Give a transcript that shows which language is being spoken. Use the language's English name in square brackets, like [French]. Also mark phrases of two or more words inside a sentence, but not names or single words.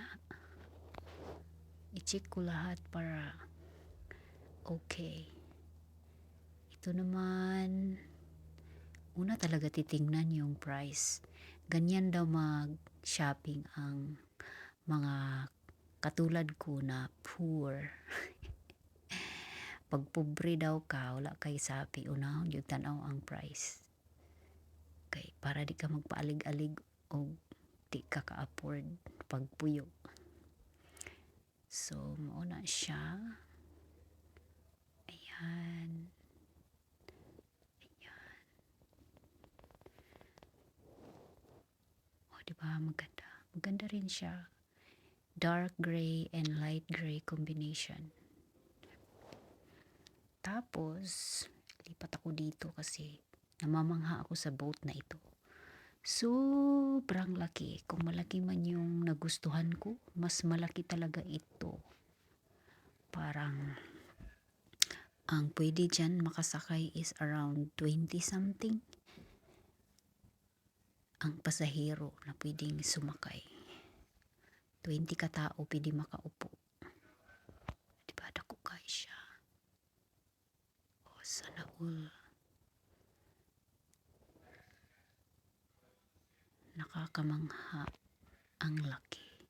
[Filipino] I-check ko lahat para okay. Ito naman, una talaga titingnan yung price. Ganyan daw mag-shopping ang mga katulad ko na poor. [Cebuano] Pag pobre daw ka, wala kay sapi, unahon yung tanaw ang price. Okay, para di ka magpaalig-alig o di ka ka-afford pagpuyo. [Filipino] So, mauna siya. Ayan. Diba maganda? Maganda rin siya. [English] Dark gray and light gray combination. [Filipino] Tapos, lipat ako dito kasi namamangha ako sa boat na ito. Sobrang laki. Kung malaki man yung nagustuhan ko, mas malaki talaga ito. Parang, ang pwede dyan makasakay is [English] around 20 something. [Filipino] Ang pasahero na pwedeng sumakay. 20 katao pwede makaupo. [Cebuano] Diba, dako kayo siya. O, sana all. [Filipino] Nakakamangha ang laki.